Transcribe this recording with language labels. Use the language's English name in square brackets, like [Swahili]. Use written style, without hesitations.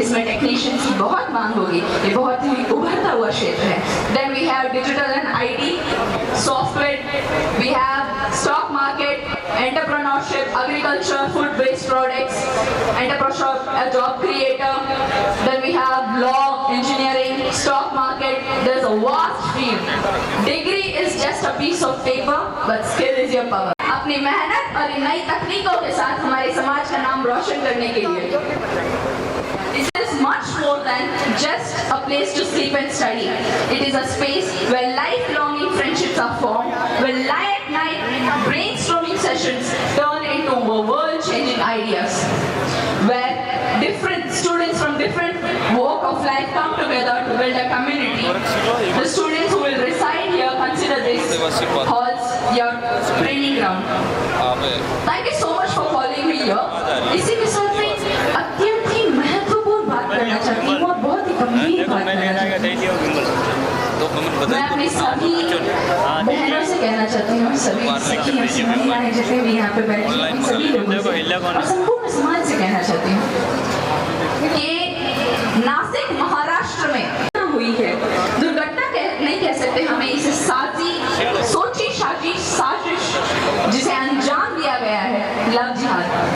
[Hindi] इसमें टेक्नीशियंस की बहुत मांग होगी। ये बहुत ही उभरता हुआ क्षेत्र है। [English] Then we have digital and IT, software, we have stock market, entrepreneurship, agriculture, food based products, entrepreneurship, a job creator. Then we have law, engineering, stock market. There's a vast field. Degree is just a piece of paper, but skill is your power. [Hindi] अपनी मेहनत और नई तकनीकों के साथ हमारे समाज का नाम रोशन करने के लिए [English] This is much more than just a place to sleep and study. It is a space where lifelong friendships are formed, where late night brainstorming sessions turn into world-changing ideas, where different students from different walk of life come together to build a community. The students who will reside here consider this halls your training ground. Thank you so much for following me here. [Hindi] इसी के साथ में अत्यंत ही महत्वपूर्ण बात करना चाहती हूँ और बहुत ही गंभीर बात करना चाहती हूँ। मैं अपनी सभी बहनों से कहना चाहती हूँ, सभी सखियों, महिलाएं जितने भी यहाँ पे बैठे हैं, सभी लोगों से और संपूर्ण समाज से कहना चाहती हूँ कि नासिक महाराष्ट्र में हुई है दुर्घटना, नहीं कह सकते हमें, इसे सोची साजिश जिसे अंजाम दिया गया है, लव जिहाद।